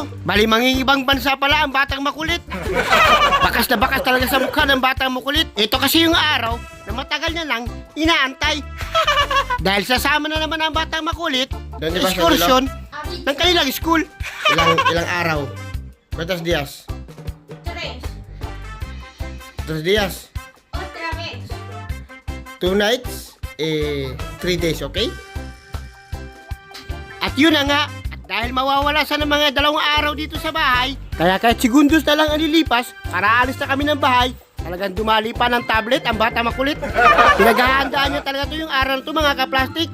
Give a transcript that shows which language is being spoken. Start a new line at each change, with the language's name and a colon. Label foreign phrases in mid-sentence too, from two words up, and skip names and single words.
Filipino: Bali mangingibang bansa pala ang batang makulit. Bakas na bakas talaga sa mukha ng batang makulit. Ito kasi yung araw na matagal na lang inaantay. Dahil sasama na naman ang batang makulit sa excursion ng kanilang school. Ilang araw?
Spanish: ¿Cuántos días? 3 días. Otra vez!
English: 2 nights, 3 days, okay?
Filipino: At yun na nga, at dahil mawawala sa ng mga 2 araw dito sa bahay, kaya kahit segundos na lang ang lilipas para alis na kami ng bahay, talagang dumali pa ng tablet ang bata makulit. Pinaghahandaan niya talaga to yung araw na to mga ka-plastic.